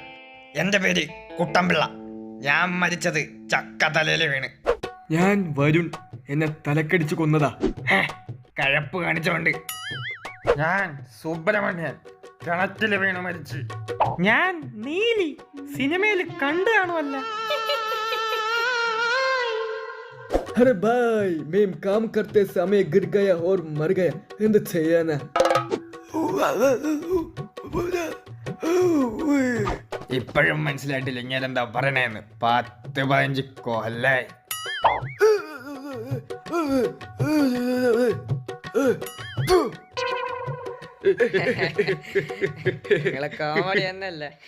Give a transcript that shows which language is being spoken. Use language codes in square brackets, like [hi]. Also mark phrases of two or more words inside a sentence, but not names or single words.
[ml] എന്റെ പേര് കുട്ടമ്പിള്ള. ഞാൻ മരിച്ചത് ചക്ക തലയിൽ വീണ്. ഞാൻ വരുൺ. എന്നെ തലക്കടിച്ചു കൊന്നതാ. കഴപ്പ് കാണിച്ചോണ്ട്. ഞാൻ സുബ്രഹ്മണ്യൻ. കിണറ്റില് വീണ് മരിച്ചു. ഞാൻ നീലി. സിനിമയിൽ കണ്ടു കാണുമല്ല. [hi] अरे भाई, मैं काम करते समय गिर गया और मर गया. [ml] എന്ത് ചെയ്യാനാ? ഇപ്പോഴും മനസ്സിലായിട്ടില്ല ഇങ്ങനെ എന്താ പറയണേന്ന്. 10-15 കൊല്ലായി. നിങ്ങളെ കോമഡി തന്നെയല്ലേ?